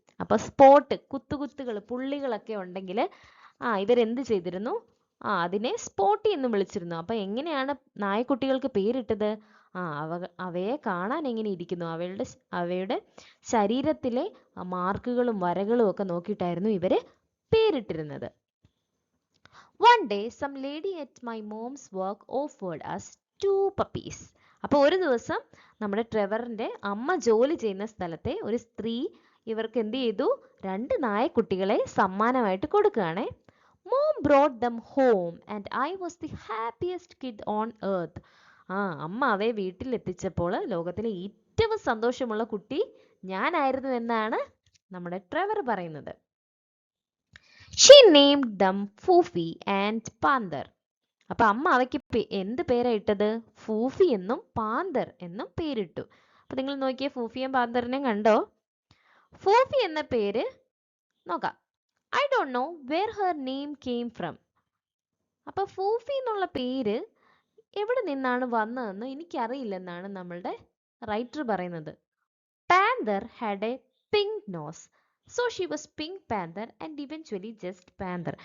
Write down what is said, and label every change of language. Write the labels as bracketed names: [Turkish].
[Malayalam] അപ്പൊ സ്പോട്ട്, കുത്തുകുത്തുകൾ, പുള്ളികളൊക്കെ ഉണ്ടെങ്കിൽ ഇവരെന്ത് ചെയ്തിരുന്നു? അതിനെ സ്പോട്ടി എന്ന് വിളിച്ചിരുന്നു. അപ്പൊ എങ്ങനെയാണ് നായക്കുട്ടികൾക്ക് പേരിട്ടത്? അവയെ കാണാൻ എങ്ങനെ ഇരിക്കുന്നു, അവയുടെ ശരീരത്തിലെ മാർക്കുകളും വരകളും ഒക്കെ നോക്കിയിട്ടായിരുന്നു ഇവര് പേരിട്ടിരുന്നത്. [English] One day, some lady at my mom's work offered us 2 puppies. [Malayalam] അപ്പോൾ ഒരു ദിവസം നമ്മുടെ ട്രെവറിന്റെ അമ്മ ജോലി ചെയ്യുന്ന സ്ഥലത്തെ ഒരു സ്ത്രീ ഇവർക്ക് എന്ത് ചെയ്തു? 2 നായക്കുട്ടികളെ സമ്മാനമായിട്ട് കൊടുക്കുകയാണേ. [English] Mom brought them home and I was the happiest kid on earth. [Malayalam] അമ്മ അവയെ വീട്ടിൽ എത്തിച്ചപ്പോൾ ലോകത്തിലെ ഏറ്റവും സന്തോഷമുള്ള കുട്ടി ഞാനായിരുന്നു എന്നാണ് നമ്മുടെ ട്രെവർ പറയുന്നത്. [English] She named them Foofy and Panther. [Malayalam] അപ്പൊ അമ്മ അവയ്ക്ക് എന്ത് പേരാ ഇട്ടത്? ഫൂഫി എന്നും പാന്തർ എന്നും പേരിട്ടു. അപ്പൊ നിങ്ങൾ നോക്കിയേ, ഫൂഫിയും പാന്തറിനെയും കണ്ടോ? ഫൂഫി എന്ന പേര് നോക്കാം. [English] I don't know where her name came from. [Malayalam] അപ്പൊ ഫൂഫി എന്നുള്ള പേര് എവിടെ നിന്നാണ് വന്നതെന്ന് എനിക്കറിയില്ലെന്നാണ് നമ്മളുടെ റൈറ്റർ പറയുന്നത്. [English] Panther had a pink nose. So she was Pink Panther and eventually just Panther.